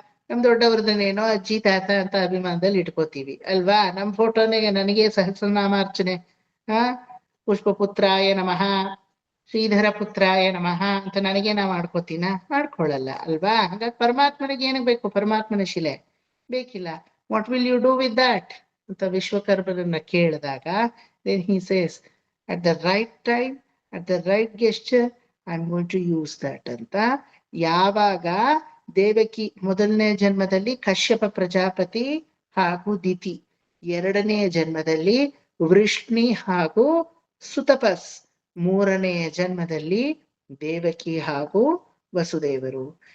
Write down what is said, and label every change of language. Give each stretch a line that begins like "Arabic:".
Kannada: ನಮ್ ದೊಡ್ಡವ್ರದನ್ನೇನೋ ಅಜ್ಜಿ ತಾತ ಅಂತ ಅಭಿಮಾನದಲ್ಲಿ ಇಟ್ಕೋತೀವಿ ಅಲ್ವಾ. ನಮ್ ಫೋಟೋನೇ ನನಗೆ ಸಹಸ್ರನಾಮಾರ್ಚನೆ, ಪುಷ್ಪಪುತ್ರಾಯ ನಮಃ, ಶ್ರೀಧರ ಪುತ್ರಾಯ ನಮಃ ಅಂತ ನನಗೆ ನಾ ಮಾಡ್ಕೋತೀನ? ಮಾಡ್ಕೊಳ್ಳಲ್ಲ ಅಲ್ವಾ. ಹಾಗಾಗಿ ಪರಮಾತ್ಮನಿಗೆ ಏನಕ್ಕೆ ಬೇಕು? ಪರಮಾತ್ಮನ ಶಿಲೆ ಬೇಕಿಲ್ಲ.
English: what will you do with that
Kannada: ಅಂತ ವಿಶ್ವಕರ್ಮರನ್ನ ಕೇಳಿದಾಗ,
English: then he says, at the right time, at the right gesture, I am going to use that ಅಂತ.
Kannada: ಯಾವಾಗ ದೇವಕಿ ಮೊದಲನೇ ಜನ್ಮದಲ್ಲಿ ಕಶ್ಯಪ ಪ್ರಜಾಪತಿ ಹಾಗೂ ದಿತಿ, ಎರಡನೆಯ ಜನ್ಮದಲ್ಲಿ ವೃಷ್ಣಿ ಹಾಗೂ ಸುತಪಸ್, ಮೂರನೆಯ ಜನ್ಮದಲ್ಲಿ ದೇವಕಿ ಹಾಗೂ ವಸುದೇವರು.